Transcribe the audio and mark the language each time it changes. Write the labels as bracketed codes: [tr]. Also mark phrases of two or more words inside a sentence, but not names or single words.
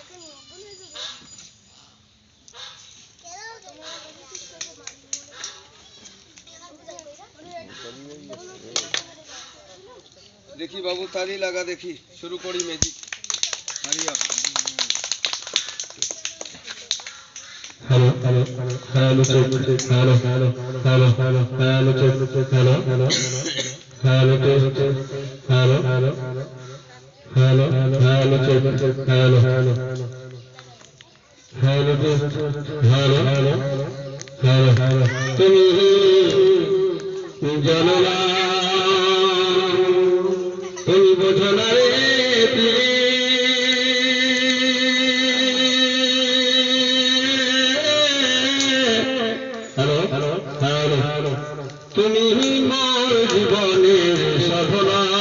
[bn] দেখি বাবু তালি লাগা, দেখি শুরু করি ম্যাজিক। হারিয়া हेलो हेलो हेलो चेक हेलो हेलो हेलो हेलो हेलो चेक हेलो हेलो हेलो चेक हेलो हेलो हेलो हेलो चेक हेलो हेलो हेलो चेक हेलो हेलो हेलो हेलो তুমি জানো না তুমি বোঝো না রে তুমি মোর জীবনের সাধনা।